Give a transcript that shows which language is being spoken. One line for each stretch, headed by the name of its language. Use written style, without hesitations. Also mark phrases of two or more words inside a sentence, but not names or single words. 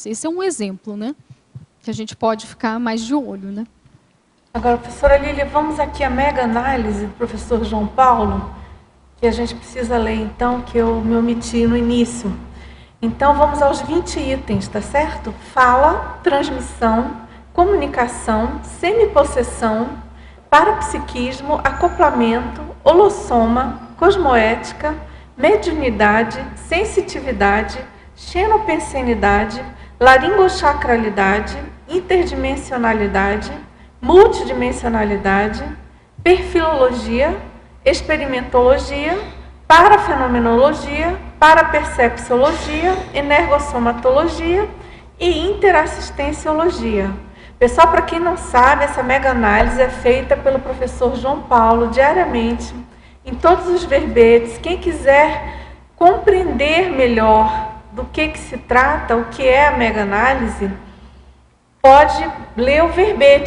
Portuguese: Esse é um exemplo, né, que a gente pode ficar mais de olho, né. Agora, professora Lília, vamos aqui à mega análise do professor João Paulo, que a gente precisa ler, então, que eu me omiti no início. Então, vamos aos 20 itens, tá certo? Fala, transmissão, comunicação, semipossessão, parapsiquismo, acoplamento, holossoma, cosmoética, mediunidade, sensitividade, xenopensenidade, laringochacralidade, interdimensionalidade, multidimensionalidade, perfilologia, experimentologia, parafenomenologia, parapercepciologia, energossomatologia e interassistenciologia. Pessoal, para quem não sabe, essa mega análise é feita pelo professor João Paulo diariamente, em todos os verbetes. Quem quiser compreender melhor do que se trata, o que é a mega análise, pode ler o verbete.